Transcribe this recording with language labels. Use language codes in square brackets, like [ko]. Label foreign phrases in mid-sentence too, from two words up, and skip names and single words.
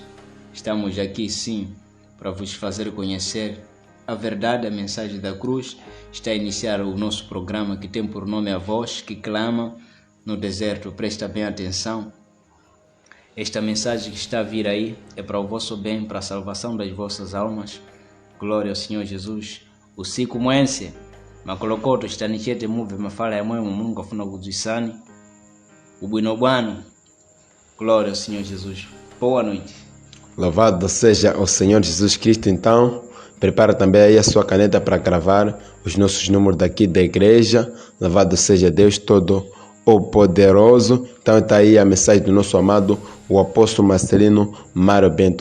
[pt] Estamos aqui, sim, para vos fazer conhecer a verdade, a mensagem da cruz. Está a iniciar o nosso programa que tem por nome A Voz que Clama no Deserto. Presta bem atenção. Esta mensagem que está a vir aí é para o vosso bem, para a salvação das vossas almas. Glória ao Senhor Jesus. [bem] O siku mwense makolokoto chitanichete muve mafala ya mwemu Mungu afuna kuzisani ubwino bwanu. [pt] Glória ao Senhor Jesus. Boa noite. Louvado seja o Senhor Jesus Cristo. Então, prepara também aí a sua caneta para gravar os nossos números daqui da igreja. Louvado seja Deus Todo-Poderoso. Então está aí a mensagem do nosso amado, o apóstolo Marcelino Mário Bento.